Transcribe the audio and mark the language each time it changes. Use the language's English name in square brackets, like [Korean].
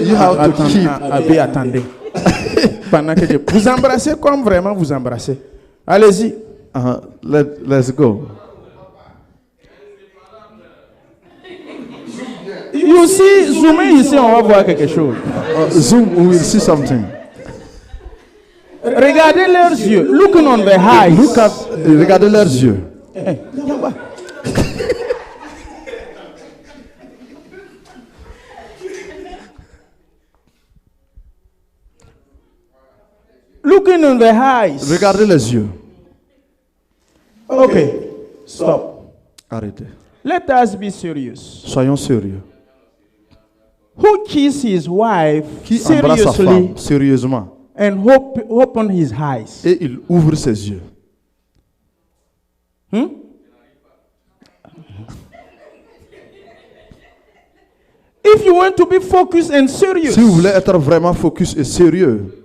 [English] You have to keep. [French] Attendez. Pendant que vous embrassez comme vraiment vous embrassez. Allez-y. [English] Let's go. You see, [French] zoomez ici, on va voir quelque chose. [English] Zoom, we will see something. [French] Regardez leurs yeux. [English] Looking on their eyes. [French] Regardez leurs yeux. [English] Looking on their eyes. [French] Regardez les yeux. [English] Okay. Stop. [French] Arrêtez. [English] Let us be serious. [French] Soyons sérieux. [English] Who kisses his wife [French] Qui embrasse sa [English] seriously [French] femme sérieusement [English] and open his eyes? [French] et il ouvre ses yeux? [English] If you want to be focused and serious, [French] Si vous voulez être vraiment focus et sérieux,